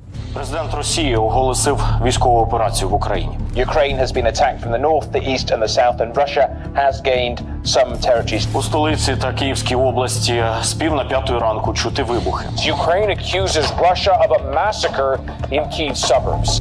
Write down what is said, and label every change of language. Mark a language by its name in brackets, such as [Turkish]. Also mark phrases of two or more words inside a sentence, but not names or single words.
[Ukrainian] Президент Росії оголосив військову операцію в Україні. [English] Ukraine has been attacked from the north, the east and the south, and Russia has gained some territories. [Ukrainian] У столиці та Київській області з пів на 5 ранку чути вибухи. [English] Ukraine accuses Russia of a massacre in Kyiv suburbs.